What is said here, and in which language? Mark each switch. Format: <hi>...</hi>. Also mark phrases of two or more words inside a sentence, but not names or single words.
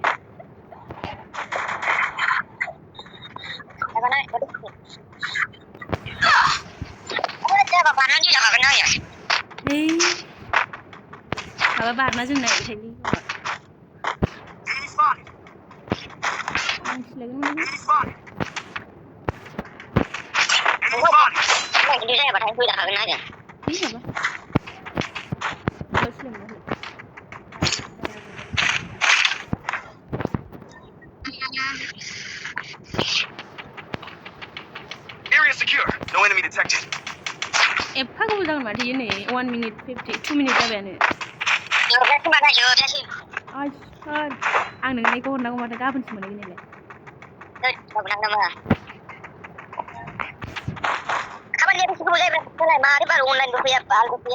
<brx>माबा बारना जों नायबायथायलै आं सिलायगोन बिदि जायाबाथाय फैजाखागोन आरो है माबा सिलायमोनाखै</brx> <en>Area secure. No enemy detected.</en> <brx>एफा गोबाव जागोन माथो नै 1 मिनिट 2 मिनिट जाबायानो आइसोर आं नोंनिखौ हरनांगौ माथो गाबोनसो मोनहैगोन नालाय खामानिया बेसे गोबाव जायोब्ला मारै बार अनलाइनबो फैया बालबो फैया</brx>